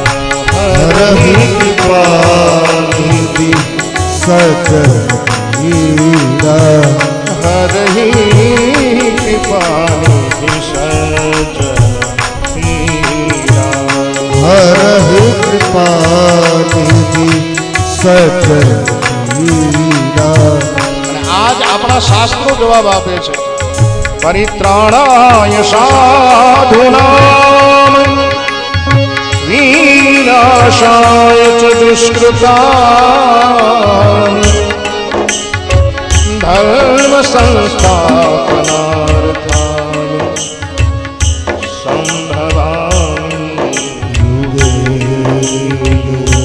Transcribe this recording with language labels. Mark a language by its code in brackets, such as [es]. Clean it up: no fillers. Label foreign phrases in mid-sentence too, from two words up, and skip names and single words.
[awa] करहि कृपालु सज्जन पीरा, हरहि कृपालु सज्जन पीरा, हरहि कृपालु सज्जन पीरा। [gu] આજ આપણા શાસ્ત્રો જવાબ આપે છે, [sa] परित्राणाय साधुनाम विनाशाय च दुष्कृताम, धर्म संस्थापनार्थाय संभवामि युगे युगे।